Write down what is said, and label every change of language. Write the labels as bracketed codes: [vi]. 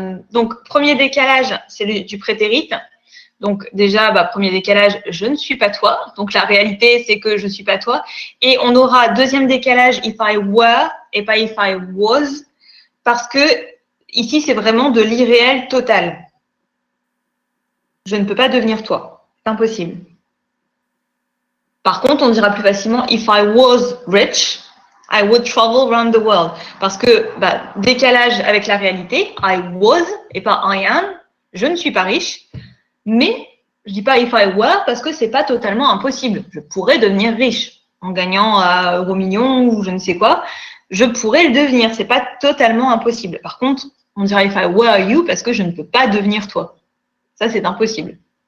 [fr] Donc, premier décalage, c'est du prétérite. Donc, déjà, premier décalage, je ne suis pas toi. Donc, la réalité, c'est que je ne suis pas toi. Et on aura deuxième décalage, [en] if I were, [fr] et pas [en] if I was, [fr] parce que ici, c'est vraiment de l'irréel total. Je ne peux pas devenir toi. C'est impossible. Par contre, on dira plus facilement, [en] if I was rich, I would travel around the world. [fr] Parce que décalage avec la réalité, [en] I was [fr] et pas [en] I am, [fr] je ne suis pas riche, mais je dis pas [en] if I were [fr] parce que c'est pas totalement impossible. Je pourrais devenir riche en gagnant à euro million ou je ne sais quoi. Je pourrais le devenir, c'est pas totalement impossible. Par contre, on dira [en] if I were you [fr] parce que je ne peux pas devenir toi. Ça, c'est impossible.